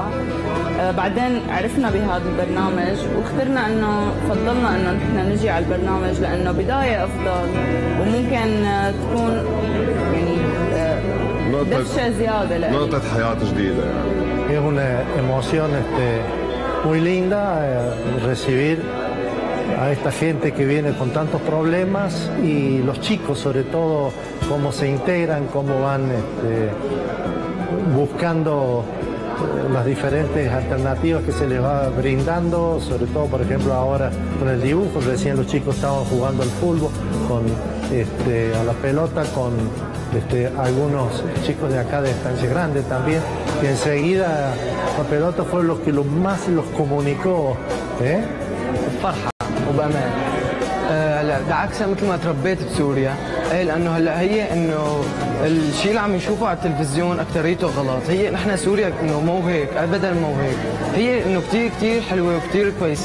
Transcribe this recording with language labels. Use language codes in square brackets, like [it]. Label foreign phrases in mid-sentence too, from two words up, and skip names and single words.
[ar] بعدين عرفنا بهذا البرنامج واخترنا انه فضلنا انه نحن نجي على البرنامج لانه بداية افضل وممكن تكون يعني دفشة زيادة لنا. نقطة حياة جديدة يعني. [es] Es una emoción muy linda recibir a esta gente que viene con tantos problemas y los chicos sobre todo cómo se integran, cómo van buscando las diferentes alternativas que se les va brindando, sobre todo por ejemplo ahora con el dibujo, recién los chicos estaban jugando al fútbol, a la pelota con algunos chicos de acá de Estancia Grande también, y enseguida la pelota fue lo que más los comunicó. [ar] فرحة وبأمان. هلا بعكسها مثل ما تربيت بسوريا، لانه هلا هي انه الشيء اللي عم نشوفه على التلفزيون اكثريته غلط، هي نحن سوريا انه مو هيك، ابدا مو هيك، هي انه كثير كثير حلوه وكثير كويسه.